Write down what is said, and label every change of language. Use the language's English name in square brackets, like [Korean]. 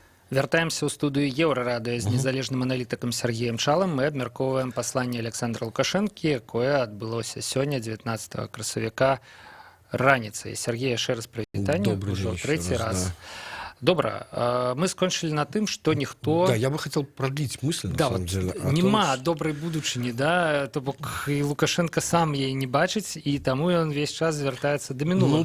[Belarusian] Вяртаемся ў студыю Еўрарадыё з незалежным аналітыкам Сергеем Чалам. Мы абмяркоўваем пасланне Александра Лукашэнкі, якое адбылося сёння, 19 красавіка, раніцай. Сергей, яшчэ раз прывітанне, ўжо трэці раз. Добра, мы скончылі на тым, што ніхто... [Russian] Да, я бы хотел продлить мысль, на самом деле. [Belarusian] Нема добрай будучыні, да? То бок і Лукашенко сам яе не бачыць, і таму ён весь час звяртаецца да мінулага.